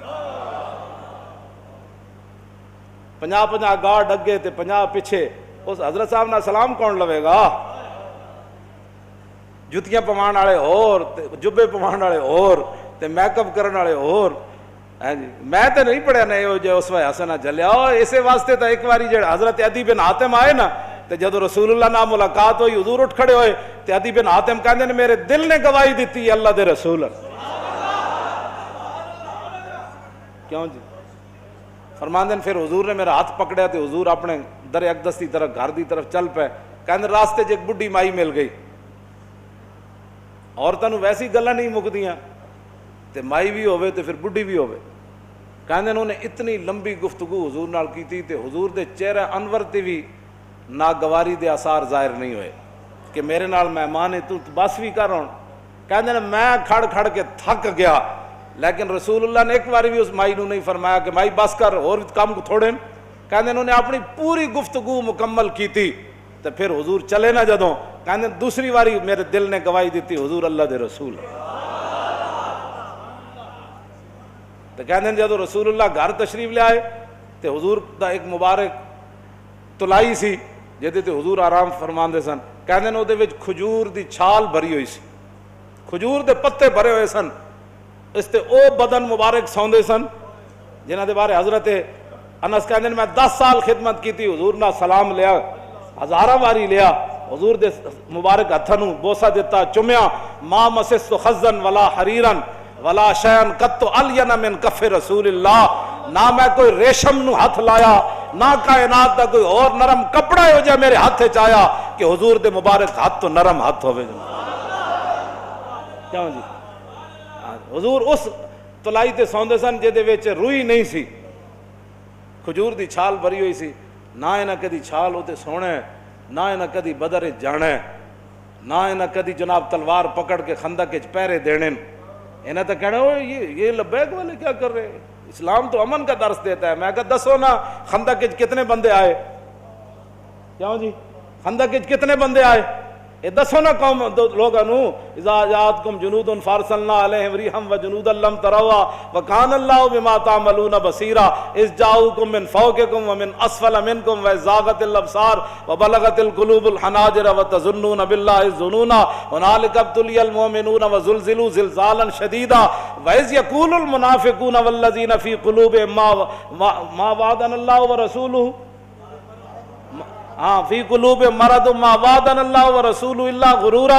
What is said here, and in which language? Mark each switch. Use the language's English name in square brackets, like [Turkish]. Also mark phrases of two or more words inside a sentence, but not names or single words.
[Punjabi] 50 گارڈ اگے تے 50 پیچھے، اس حضرت صاحب نہ سلام کون لوے گا؟ جتیاں پوان والے اور جبے پوان والے اور تے میک اپ کرنے والے اور۔ میں تو نہیں پڑھیا نہیں ہو جو اسوہ حسنہ جلیا، اور اسی واسطے تو ایک باری جڑا حضرت عدی بن حاتم آئے نا تے جدو رسول اللہ نال ملاقات ہوئی حضور اٹھ کھڑے ہوئے تے عدی بن حاتم کہندے نے میرے دل نے گواہی دیتی ہے اللہ دے رسول۔ کیوں جی؟ فرماندے پھر حضور نے میرا ہاتھ پکڑیا تے حضور اپنے در اقدس کی طرف گھر دی طرف چل پے، کہندے راستے ایک بڈھی مائی مل گئی۔ عورتاں نوں ویسی گلاں نہیں مکدیاں تے مائی بھی ہوے تے پھر بڈھی بھی ہوے۔ کہندے انہوں نے اتنی لمبی گفتگو حضور نال کیتی تے حضور دے چہرہ انور تے بھی ناگواری دے آثار ظاہر نہیں ہوئے کہ میرے نال مہمان ہے تو بس بھی کر رہا۔ کہندے نے میں کھڑ کھڑ کے تھک گیا، لیکن رسول اللہ نے ایک بار بھی اس مائی نو نہیں فرمایا کہ مائی بس کر اور کام تھوڑے۔ کہندے انہوں نے اپنی پوری گفتگو مکمل کی تھی تو پھر حضور چلے نہ جدوں، کہندے دوسری باری میرے دل نے گواہی دیتی حضور اللہ دے رسول۔ تو کہندے جدو رسول اللہ گھر تشریف لے آئے تو حضور دا ایک مبارک تلائی سی جہدے تے حضور آرام فرماندے سن۔ کہندے نے اودے وچ کھجور دی چھال بھری ہوئی سی، کھجور دے پتے بھرے ہوئے سن، اس تے او بدن مبارک سوندے سن جنہاں دے بارے حضرت انس کہندے نے میں 10 سال خدمت کیتی، حضور نہ سلام لیا، ہزاراں واری لیا، حضور دے مبارک ہتھاں نوں بوسہ دیتا، چومیا، [Arabic] ما مسست خزن ولا حریرن ولا شیئن قط الین من کف رسول اللہ، [Punjabi] نہ میں کوئی ریشم نو ہاتھ لایا، نہ کائنات دا کوئی اور نرم کپڑا ہو جائے میرے ہاتھ چایا کہ حضور دے مبارک ہاتھ تو نرم ہاتھ ہوئے۔ کیوں جی؟ حضور اس تلائی تے سوندے سن جے وچ روئی نہیں سی، کھجور دی چھال بھری ہوئی سی، نہ انہاں کدی چھال ہوتے سونے، نہ انہاں کدی بدر جانے، نہ انہاں کدی جناب تلوار پکڑ کے خندق وچ پہرے دینے۔ انہیں تو کہنا یہ لبیک والے کیا کر رہے ہیں؟ [Urdu] اسلام تو امن کا درس دیتا ہے۔ [Punjabi] میں کہا دسو نا خندق وچ کتنے بندے آئے؟ کیوں جی؟ خندق وچ کتنے بندے آئے؟ یہ دسو نا قوم لوگاں نو، [Arabic] اذا جاءتکم جنود فارسلنا علیہم ریحا وجنودا لم تروا وکان اللہ بما تعملون بصیرا اذ جاءوکم من فوقکم ومن اسفل منکم وزاغت الابصار وبلغت القلوب الحناجر وتظنون باللہ الظنونا هنالک ابتلی المؤمنون وزلزلوا زلزالا شدیدا واذ یقول المنافقون والذین فی قلوبہم ما وعدنا اللہ ورسولہ فی قلوب مرض ما وعدنا اللہ ورسول اللہ غرورا۔